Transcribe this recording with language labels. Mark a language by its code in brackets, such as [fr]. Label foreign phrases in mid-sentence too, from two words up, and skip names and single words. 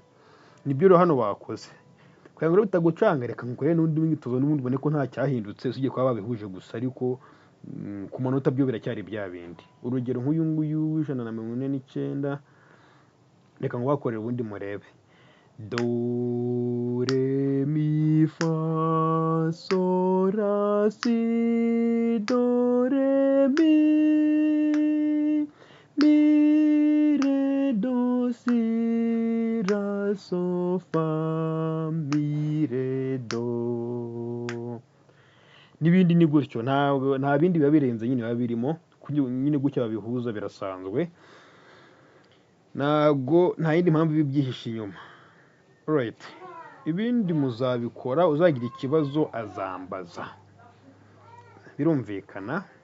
[rw] Nibyo rero hano bakoze. Kugira ngo bitagucanga, reka ngukore n'undi mwitozo n'ubundi ubone ko nta cyahindutse usibye kuba babihuje gusa, ariko ku manota byo biracyari bya bindi. Urugero nk'uyu nguyu w'ijana na mirongo ine n'icyenda, reka ngo bakorere ubundi murebe. Do re mi fa so ra si do re mi re do si ra so fa mi re do. N'ibindi ni gutyo, nta bindi biba birenze nyine biba birimo, nyine gutya babihuza birasanzwe, nta yindi mpamvu bibyihishe inyuma. Alright, ibindi muzabikora, uzagira ikibazo azambaza, birumvikana.